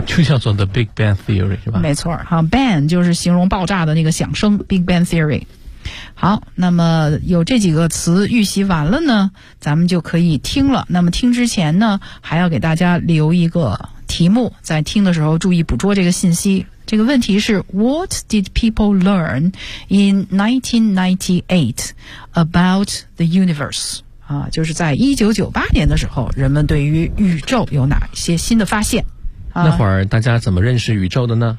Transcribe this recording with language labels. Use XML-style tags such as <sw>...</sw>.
<zh>就叫做 The Big Bang Theory， 是吧？没错，好， Bang 就是形容爆炸的那个响声， Big Bang Theory。好，那么有这几个词预习完了呢，咱们就可以听了。那么听之前呢，还要给大家留一个题目，在听的时候注意捕捉这个信息。这个问题是</zh> <en>What did people learn in 1998 about the universe？</en> <zh>啊，就是在1998年的时候，人们对于宇宙有哪些新的发现？那会儿大家怎么认识宇宙的呢？</zh>